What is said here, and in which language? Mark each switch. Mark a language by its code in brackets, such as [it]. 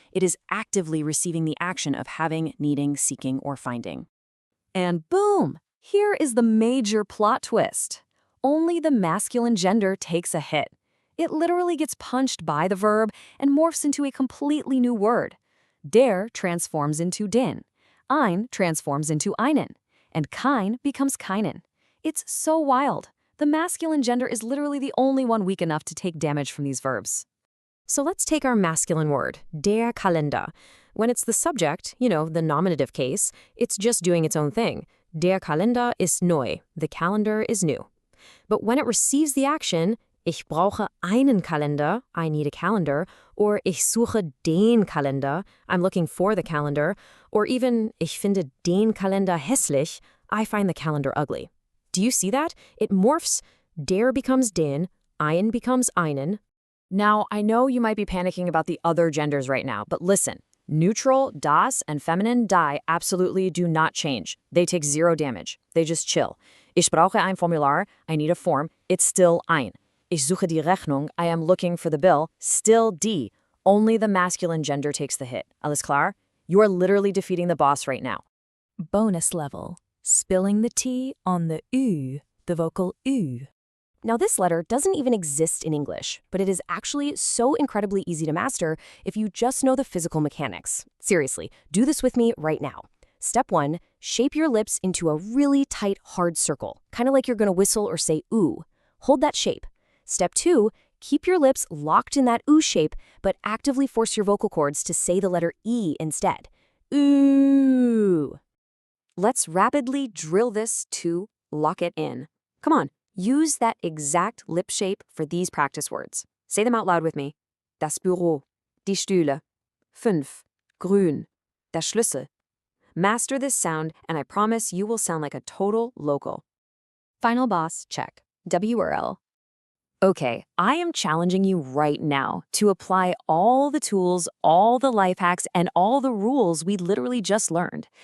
[en] It is actively receiving the action of having, needing, seeking, or finding. And boom! Here is the major plot twist. Only the masculine gender takes a hit. It literally gets punched by the verb and morphs into a completely new word. Der transforms into den. Ein transforms into einen. And kein becomes keinen. It's so wild. The masculine gender is literally the only one weak enough to take damage from these verbs. So let's take our masculine word, der Kalender. When it's the subject, the nominative case, it's just doing its own thing. [de] Der Kalender ist neu. [en] The calendar is new. But when it receives the action, [de] ich brauche einen Kalender, [en] I need a calendar, or [de] ich suche den Kalender, [en] I'm looking for the calendar, or even [de] ich finde den Kalender hässlich, [en] I find the calendar ugly. Do you see that? It morphs. Der becomes den, ein becomes einen. Now, I know you might be panicking about the other genders right now, but listen. Neutral, das, and feminine, die absolutely do not change. They take zero damage. They just chill. [de] Ich brauche ein Formular, [en] I need a form, it's still ein. [de] Ich suche die Rechnung, [en] I am looking for the bill, still die. Only the masculine gender takes the hit. [de] Alles klar? [en] You are literally defeating the boss right now. Bonus level. Spilling the T on the U, the vocal U. Now this letter doesn't even exist in English, but it is actually so incredibly easy to master if you just know the physical mechanics. Seriously, do this with me right now. Step 1, shape your lips into a really tight, hard circle, kind of like you're gonna whistle or say ooh. Hold that shape. Step 2, keep your lips locked in that ooh shape, but actively force your vocal cords to say the letter E instead. Ooh. Let's rapidly drill this to lock it in. Come on, use that exact lip shape for these practice words. Say them out loud with me. [de] Das Büro, die Stühle, 5, grün, der Schlüssel. [en] Master this sound, and I promise you will sound like a total local. Final boss, check. WRL. Okay, I am challenging you right now to apply all the tools, all the life hacks, and all the rules we literally just learned.